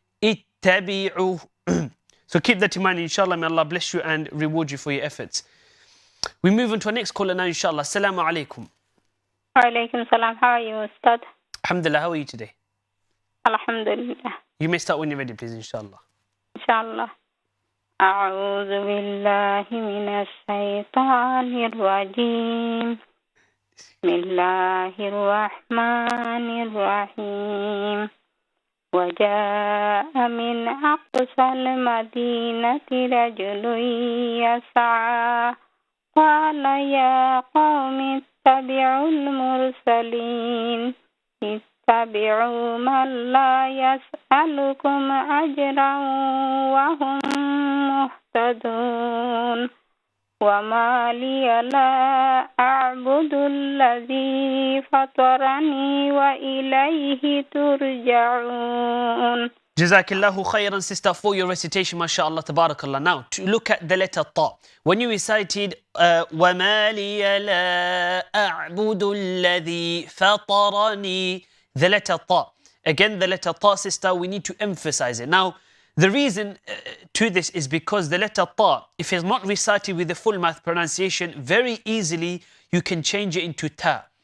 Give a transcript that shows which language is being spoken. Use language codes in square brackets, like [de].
[en] Ittabi'u. So keep that in mind, inshallah. May Allah bless you and reward you for your efforts. We move on to our next caller now, inshallah. Assalamu alaikum. Wa alaikum salam. How are you, Ustadh? Alhamdulillah, how are you today? Alhamdulillah. You may start when you're ready, please, inshallah. Inshallah. [ar] أعوذ بالله من الشيطان الرجيم بسم الله الرحمن الرحيم وجاء من أقصى المدينة رجل يسعى قال يا قوم اتبعوا المرسلين اتبعوا من لا يسألكم أجرا وهم مهتدون وما لي لا أعبد الذي فطرني وإليه ترجعون. [en] Jazakallahu khairan, sister, for your recitation, mashallah, tabarakallah. Now, to look at the letter ta. When you recited [ar] وَمَا لِيَ لَا أَعْبُدُ الَّذِي فَطَرَنِي, [en] the letter ta. Again, the letter ta, sister, we need to emphasize it. Now, the reason to this is because the letter ta, if it's not recited with the full mouth pronunciation, very easily you can change it into ta.